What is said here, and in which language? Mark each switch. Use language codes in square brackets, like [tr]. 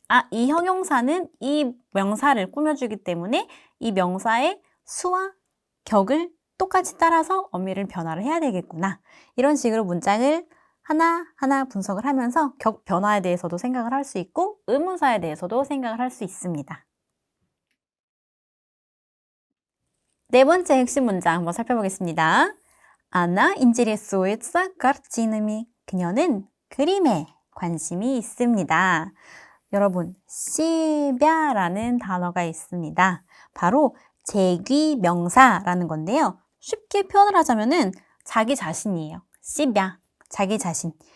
[ko] 이 형용사는 이 명사를 꾸며주기 때문에 이 명사의 수와 격을 똑같이 따라서 어미를 변화를 해야 되겠구나. 이런 식으로 문장을 하나하나 분석을 하면서 격 변화에 대해서도 생각을 할 수 있고 의문사에 대해서도 생각을 할 수 있습니다. 네 번째 핵심 문장 한번 살펴보겠습니다. [ru] Она интересуется картинами. [ko] 그녀는 그림에 관심이 있습니다. 여러분, 시벼라는 단어가 있습니다. 바로 제귀명사라는 건데요. 쉽게 표현을 하자면은 자기 자신이에요. 시벼, 자기 자신.